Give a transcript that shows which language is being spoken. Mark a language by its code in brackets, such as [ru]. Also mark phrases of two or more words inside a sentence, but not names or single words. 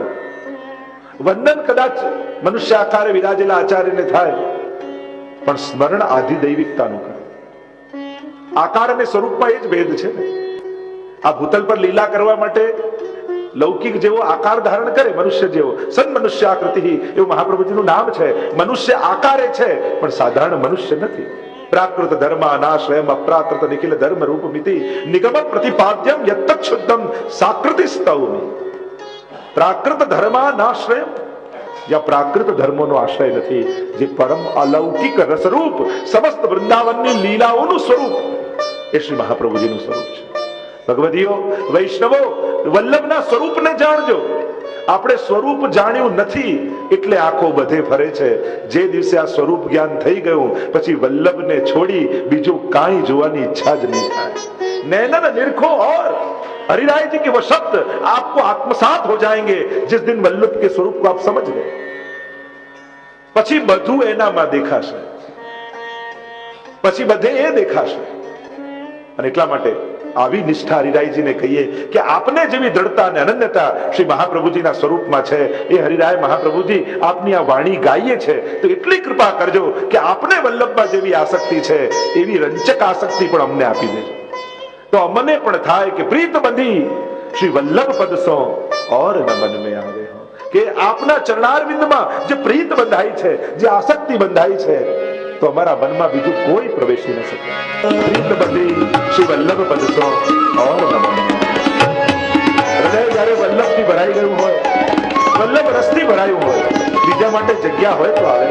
[gu] વંદન કદાચ મનુષ્ય આકારે વિરાજેલા આચાર્યને થાય, પણ સ્મરણ આધિદૈવિકતાનું કરો। આકાર અને સ્વરૂપમાં એ જ ભેદ છે ને। આ ભૂતલ પર લીલા કરવા માટે લૌકિક જેવો આકાર ધારણ કરે, મનુષ્ય જેવો, સન મનુષ્ય આકૃતિ, એવું મહાપ્રભુજીનું નામ છે। મનુષ્ય આકારે છે પણ સાધારણ મનુષ્ય નથી। [sa] प्राकृत धर्मानाश्रयम अप्राकृत निखिल धर्म रूपमिति निगम प्रतिपाद्यम यत्तत् शुद्धम साकृति स्तौमि। प्राकृत धर्मानाश्रयम [gu] या प्राकृत धर्मोનો આશ્રય નથી, જે પરમ અલૌકિક રસરૂપ સમસ્ત વૃંદાવનની લીલાઓનું સ્વરૂપ એ શ્રી મહાપ્રભુજીનું સ્વરૂપ છે। ભગવદીઓ, વૈષ્ણવો, વલ્લભના સ્વરૂપને જાણજો। આપણે સ્વરૂપ જાણ્યું નથી એટલે આંખો બધે ફરે છે। જે દિવસે આ સ્વરૂપ જ્ઞાન થઈ ગયું પછી વલ્લભને છોડી બીજું કાંઈ જોવાની ઈચ્છા જ નહીં થાય। [hi] नैनन निरखो और हरिराय जी के वो शब्द आपको आत्मसात हो जाएंगे जिस दिन वल्लभ के स्वरूप को आप समझ गए। [gu] પછી બધું એનામાં દેખાશે, પછી બધે એ દેખાશે। અને એટલા માટે આવી નિષ્ઠા હરિરાયજીને કહીએ કે આપને જેવી દૃઢતા અને અનન્યતા શ્રી મહાપ્રભુજીના સ્વરૂપમાં છે, એ હરિરાય મહાપ્રભુજી આપની આ વાણી ગાઈએ છે તો એટલી કૃપા કરજો કે આપને વલ્લભમાં જેવી આસક્તિ છે એવી રંચક આસક્તિ પણ અમને આપી દેજો। તો અમને પણ થાય કે [bra] प्रीत बंधी श्री वल्लभ पदसो और न मन में आवे हो [gu] કે આપના ચરણારવિંદમાં જે પ્રીત બંધાઈ છે, જે આસક્તિ બંધાઈ છે, તો અમારા મનમાં બીજું કોઈ પ્રવેશી ન શકે. [bra] प्रीत बंधी श्री वल्लभ पदसो और न मन में. હૃદય જ્યારે વલ્લભથી ભરાઈ ગયું હોય, વલ્લભ રસથી ભરાયું હોય, બીજા માટે જગ્યા હોય તો આવે.